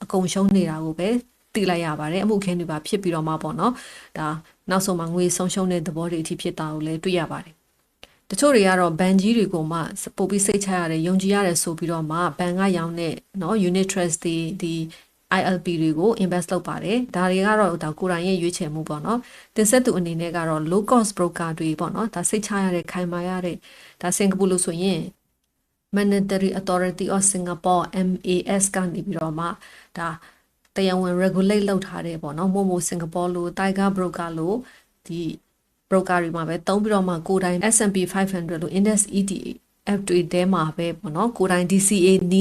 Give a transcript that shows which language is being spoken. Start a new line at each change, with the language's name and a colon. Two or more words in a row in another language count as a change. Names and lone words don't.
Burmese: ကုန်ရှုံးနေတာကိုပဲသိလိုက်ရပါတယ်အမှုခင်းတွေပါဖြစ်ပြီးတော့မှပေါ့နော်ဒါနောက်ဆုံးမှာငွေဆုံးရှုံးတဲ့သဘောတွေအထိဖြစ်တာကိုလည်းတွေ့ရပါတယ်တချို့တွေကတော့ဘဏ်ကြီးတွေကိုမှပို့ပြီးစိတ်ချရတယ်ယုံကြည်ရတယ်ဆိုပြီးတော့မှဘဏ်ကရောင်းတဲ့နော်
English: unit trust
Burmese: တွေဒီ ILP တွေကို invest လုပ်ပါတယ်ဒါတွေကတော့ဒါကိုယ်တိုင်ရဲ့ရွေးချယ်မှုပေါ့နော်တင်ဆက်သူအနေနဲ့ကတော့
English: low cost broker
Burmese: တွေပေါ့နော်ဒါစိတ်ချရတဲ့ခိုင်မာရတဲ့ဒါစင်ကာပူလို့ဆိုရင် Monetary Authority of Singapore MAS ကနေပြီးတော့မှဒါတရားဝင် regulate လုပ်ထားတယ်ပေါ့နော်မို့စင်ကာပူလို့ Tiger Broker လို့ဒီ broker တွေမှာပဲတုံးပြီးတော့မှကိုယ်တိုင် S&P 500လို့
English: Index ETF
Burmese: တွေထဲမှာပဲပေါ့နော်ကိုယ်တိုင် DCA နီး